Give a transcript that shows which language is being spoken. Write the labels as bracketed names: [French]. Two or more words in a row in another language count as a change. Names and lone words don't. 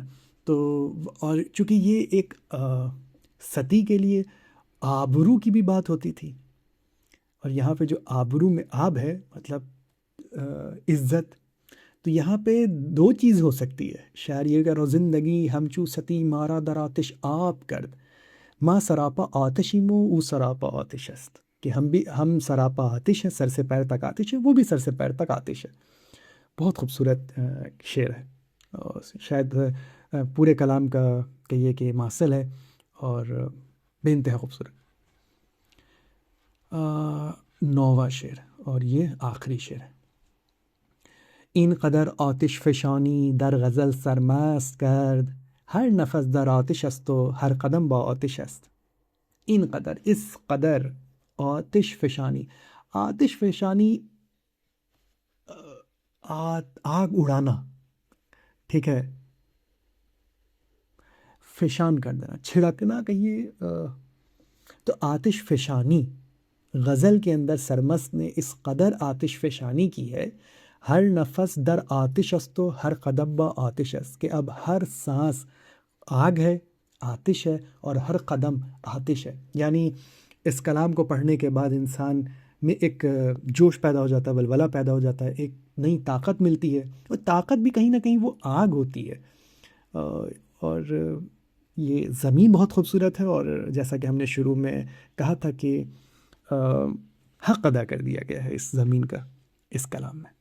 [Urdu] تو اور چونکہ یہ ایک ستی کے لیے آبرو کی بھی بات ہوتی تھی، اور یہاں پہ جو آبرو میں آب ہے مطلب عزت، تو یہاں پہ دو چیز ہو سکتی ہے. شاعر یہ کہہ رہا ہو، [Persian] زندگی ہمچو ستی مارا در آتش آپ کرد، ما سراپا آتشیمو او سراپا آتش است. [Urdu] کہ ہم سراپا آتش ہیں، سر سے پیر تک آتش ہے، وہ بھی سر سے پیر تک آتش ہے. بہت خوبصورت شعر ہے، اور شاید پورے کلام کا کہیے کہ ماصل ہے، اور بے انتہا خوبصورت. 9واں شعر، اور یہ آخری شعر ہے. [Persian] این قدر آتش فشانی در غزل سرمست کرد، ہر نفس در آتش است و ہر قدم با آتش است. این قدر، [Urdu] اس قدر، آتش فشانی، آتش فشانی آگ اڑانا، ٹھیک ہے، فشان کر دینا، چھڑکنا کہیے. تو آتش فشانی، غزل کے اندر سرمست نے اس قدر آتش فشانی کی ہے، [Persian] ہر نفس در آتش است و ہر قدم با آتش است، [Urdu] کہ اب ہر سانس آگ ہے، آتش ہے، اور ہر قدم آتش ہے. یعنی اس کلام کو پڑھنے کے بعد انسان میں ایک جوش پیدا ہو جاتا ہے، ولولہ پیدا ہو جاتا ہے، ایک نئی طاقت ملتی ہے. اور طاقت بھی کہیں نہ کہیں وہ آگ ہوتی ہے. اور یہ زمین بہت خوبصورت ہے، اور جیسا کہ ہم نے شروع میں کہا تھا کہ حق ادا کر دیا گیا ہے اس زمین کا اس کلام میں.